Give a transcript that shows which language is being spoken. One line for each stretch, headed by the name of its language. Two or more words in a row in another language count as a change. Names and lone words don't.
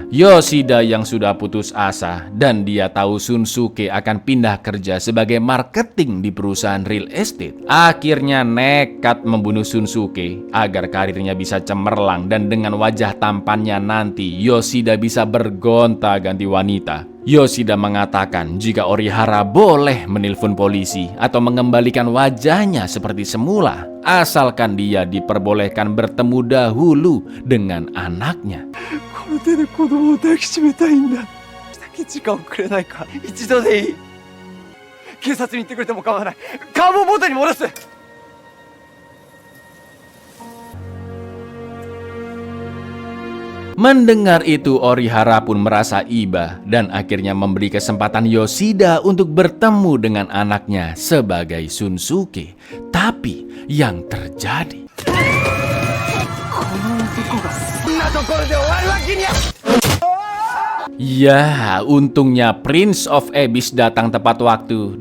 Indonesian: Yoshida yang sudah putus asa dan dia tahu Shunsuke akan pindah kerja sebagai marketing di perusahaan
English: real estate,
Indonesian: akhirnya nekat membunuh Shunsuke agar karirnya bisa cemerlang dan dengan wajah tampannya nanti Yoshida bisa bergonta-ganti wanita. Yoshida mengatakan jika Orihara boleh menelpon polisi atau mengembalikan wajahnya seperti semula, asalkan dia diperbolehkan bertemu dahulu dengan anaknya.
Japanese: この手で子供を抱きしめたいんだ。時間をくれないか。一度でいい。警察に行ってくれても構わない。顔も元に戻す。
Indonesian: Mendengar itu, Orihara pun merasa iba dan akhirnya memberi kesempatan Yoshida untuk bertemu dengan anaknya sebagai Shunsuke. Tapi yang terjadi, ya, untungnya Prince of Abyss datang tepat waktu.